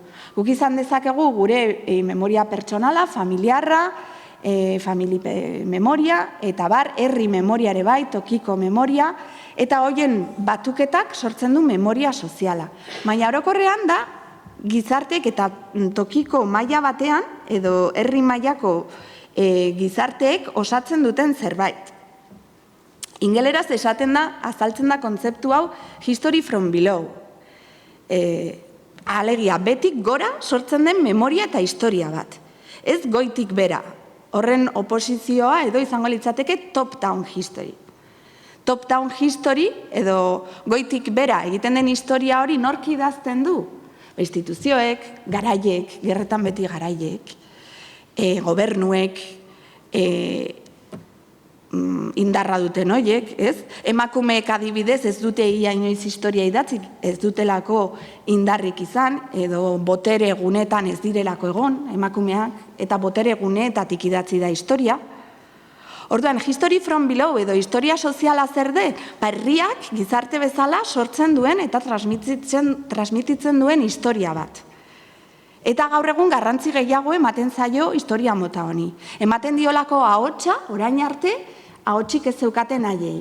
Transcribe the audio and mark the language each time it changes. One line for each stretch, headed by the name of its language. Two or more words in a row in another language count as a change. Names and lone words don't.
Basque: Guk izan dezakegu gure memoria pertsonala, familiarra, memoria, eta herri memoria ere bai, tokiko memoria, eta horien batuketak sortzen du memoria soziala. Baina orokorrean da, gizartek eta tokiko maila batean, edo herri mailako gizarteek osatzen duten zerbait. Ingeleraz esaten da, azaltzen da kontzeptu hau,
English: history from below.
Basque: Alegia, betik gora sortzen den memoria eta historia bat. Ez goitik bera. Horren oposizioa edo izango litzateke
English: top-down history. Top-down history
Basque: edo goitik bera egiten den historia hori nork idazten du? Instituzioek, garaiek, gerretan beti garaiek, gobernuek, indarra duten horiek, ez? Emakumeek adibidez ez dute ia inoiz historia idatzik, ez dutelako indarrik izan, edo botere gunetan ez direlako egon, emakumeak, eta botere guneetatik idatzi da historia. Orduan,
English: history from below
Basque: edo historia soziala zer de, herriak gizarte bezala sortzen duen eta transmititzen duen historia bat. Eta gaur egun garrantzi gehiago ematen zaio historia mota honi. Ematen diolako ahotsa, orain arte, ahotsik ez zeukaten haiei.